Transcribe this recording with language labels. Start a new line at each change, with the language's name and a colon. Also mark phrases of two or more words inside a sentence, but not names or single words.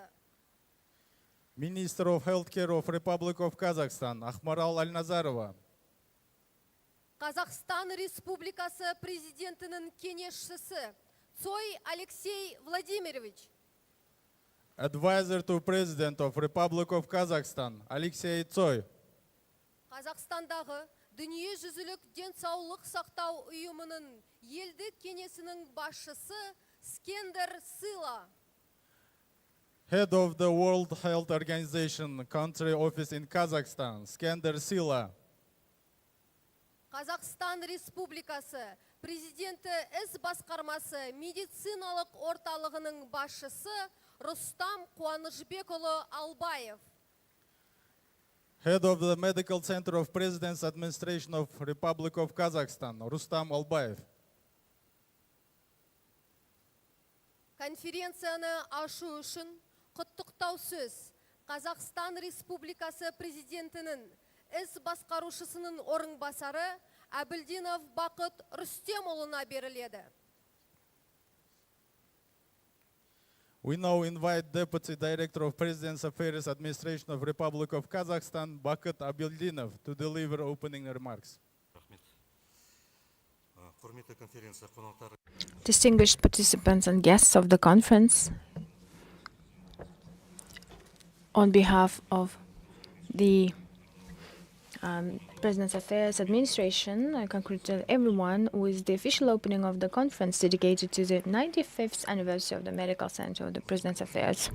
English: Minister of Healthcare of Republic of Kazakhstan, Ahmaral Alnazarova.
Kazakh: Қазақстан Республикасы президентінің кеңесшісі Цой Алексей Владимирович.
English: Advisor to President of Republic of Kazakhstan, Alexei Tsoi.
Kazakh: Қазақстандағы дүниежүзілік денсаулық сақтау ұйымының елдік кеңесінің басшысы Скендер Сыла.
English: Head of the World Health Organization Country Office in Kazakhstan, Skender Sila.
Kazakh: Қазақстан Республикасы президенті іс басқармасы медициналық орталығының басшысы Рустам Қуанышбекұлы Албаев.
English: Head of the Medical Center of President's Administration of Republic of Kazakhstan, Rustam Albayev.
Kazakh: Конференцияны ашу үшін құттықтау сөз Қазақстан Республикасы президентінің іс басқарушысының орынбасары Абильдинов Бақыт Рүстемұлына беріледі.
English: We now invite Deputy Director of President's Affairs Administration of Republic of Kazakhstan, Bakıt Abildinov, to deliver opening remarks. Distinguished participants and guests of the conference, on behalf of the President's Affairs Administration, I congratulate everyone with the official opening of the conference dedicated to the 95th anniversary of the Medical Center of the President's Affairs.